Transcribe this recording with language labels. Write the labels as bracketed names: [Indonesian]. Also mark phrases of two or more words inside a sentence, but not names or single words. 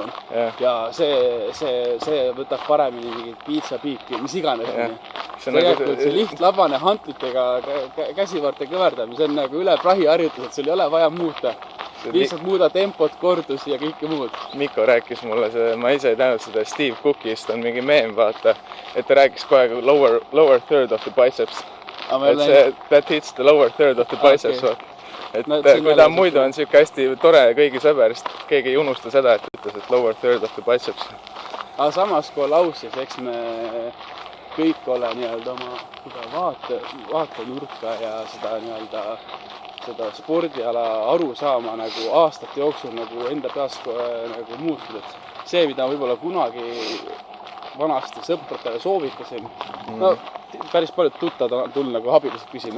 [Estonian] Ja see võtab paremini mingit piitsapiiki, mis iganes. Tegelikult see lihtlabane hantlitega käsivarte kõverdamise, see on nagu üle prahi harjutus, et sul ei ole vaja muuta. Lihtsalt muuda tempot, kordusi ja kõike muud. Mikko rääkis mulle see, ma ise ei teadnud seda Steve Cookist, on mingi meem, vaata, et ta rääkis kohe [English] lower third of the biceps. [Estonian] Et see, [English] that hits the lower third of the biceps, [Estonian] vaata. Et kui ta muidu on siuke hästi tore kõigi sõber, siis keegi ei unusta seda, et ütles, et [English] lower third of the biceps. [Estonian] Aga samas, kui olla aus, siis eks me kõik ole nii-öelda oma vaatenurka ja seda spordiala aru saama nagu aastate jooksul nagu enda peas nagu muutunud. See, mida võib-olla kunagi vanasti sõpradele soovitasin, no päris paljud tuttavad tulnud nagu abiliselt küsima.